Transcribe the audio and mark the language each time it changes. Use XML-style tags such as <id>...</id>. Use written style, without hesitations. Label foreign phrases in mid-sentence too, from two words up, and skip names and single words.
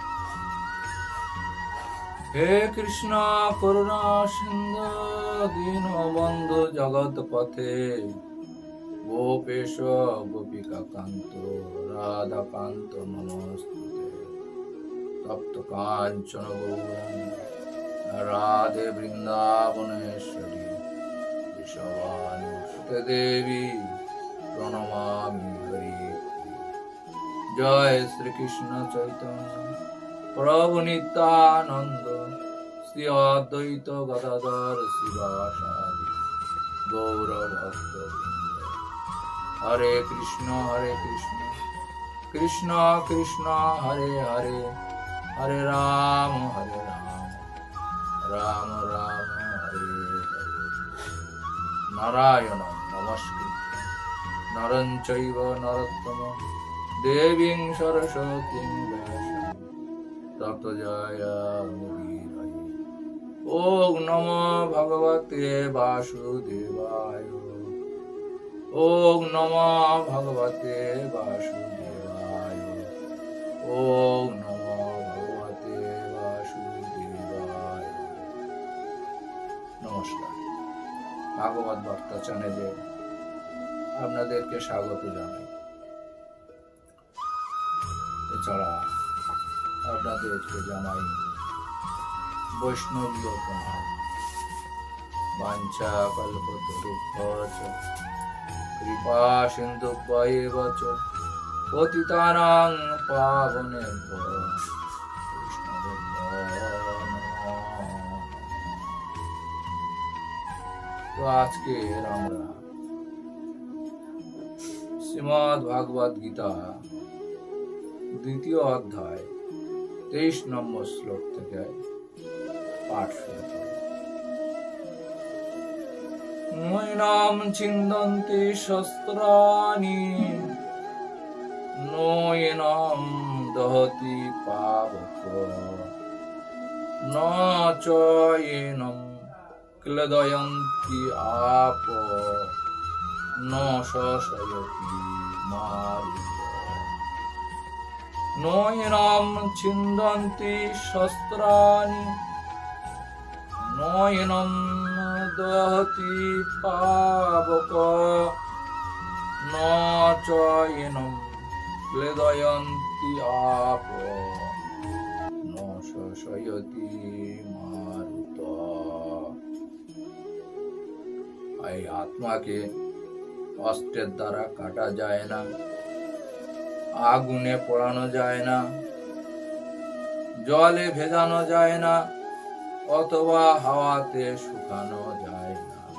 <sa>हे कृष्ण करुणा सिंधु दीनबंधु जगतपथे गोपेश गोपिका कांत राधा कांत नमस्ते तप्त कांचन गौरांग राधे वृंदावनेश्वरी विश्वानुसुते देवी प्रणमामि हरि। जय श्री कृष्ण चैतन्य प्रभु नित्यानंद श्री अद्वैत गदाधर शिवासादि गौर भक्त हरे कृष्ण कृष्ण कृष्ण हरे हरे हरे राम राम राम हरे हरे। नारायण नमस्कृत्य नरं चैव नरोत्तमं देवीं सरस्वतीं व्यासं ततो जयमुदीरये। ॐ नमो भगवते वासुदेवाय ॐ नमो भगवते वासुदेवाय ॐ नमो भगवते वासुदेवाय।</sa> <bn>নমস্কার, ভাগবত বার্তা চ্যানেলে আপনাদেরকে স্বাগত জানাই। এছাড়া আপনাদেরকে জানাই বৈষ্ণবীয় প্রণাম।</bn> <sa>বাঞ্ছা কল্পতরুভ্যশ্চ কৃপা সিন্ধুভ্যেব চ পতিতানাং পাবনেভ্যো বৈষ্ণবেভ্যো নমঃ।</sa> <bn>তো আজকে আমরা শ্রীমদ্ ভাগবত গীতা দ্বিতীয় অধ্যায় 23 নম্বর শ্লোক থেকে পাঠ শুরু করব।</bn> <sa>নৈনাম ছিন্দন্তি শস্ত্রাণি নৈনাম দহতি পাবক ন চৈনম ক্লেদয়ন্তি আপ ন শশয়তি মারুত। নৈনাম ছিন্দন্তি শস্ত্রাণি নৈনম দহতি পাবক ন চৈনম ক্লেদয়ন্তি আপ ন শশয়তি মারুত।</sa> <bn>এই আত্মাকে অস্ত্রের দ্বারা কাটা যায় না, আগুনে পোড়ানো যায় না, জলে ভেজানো যায় না, অথবা হাওয়াতে শুকানো যায় না।</bn>